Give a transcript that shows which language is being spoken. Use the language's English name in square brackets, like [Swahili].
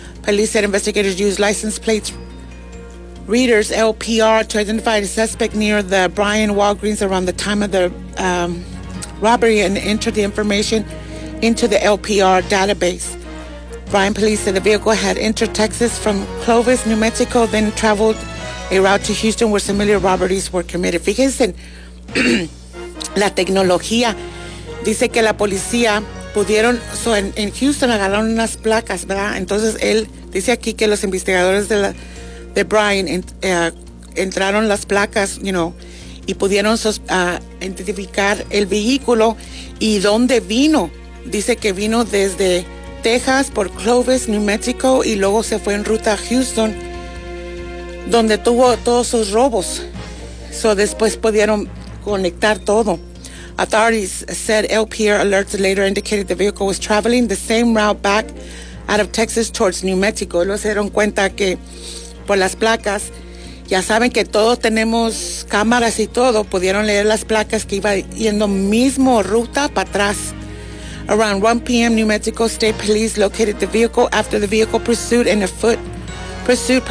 [English] Police said investigators used license plates readers, LPR, to identify the suspect near the Bryan Walgreens around the time of the robbery and entered the information into the LPR database. Bryan police said the vehicle had entered Texas from Clovis, New Mexico, then traveled a route to Houston where similar robberies were committed. [Spanish] Fíjense, la tecnología dice que la policía pudieron, en Houston agarraron unas placas, ¿verdad? Entonces él dice aquí que los investigadores de Bryan entraron las placas, [English] you know, [Spanish] y pudieron identificar el vehículo y dónde vino. Dice que vino desde Texas por Clovis, New Mexico, y luego se fue en ruta a Houston, donde tuvo todos sus robos. So después pudieron conectar todo. [English] Authorities said LPR alerts later indicated the vehicle was traveling the same route back out of Texas towards New Mexico. [Spanish] Luego se dieron cuenta que por las placas, ya saben que todos tenemos cámaras y todo, pudieron leer las placas que iba yendo mismo ruta para atrás. [English] Around 1 p.m., New Mexico State Police located the vehicle after the vehicle pursued and a foot pursuit.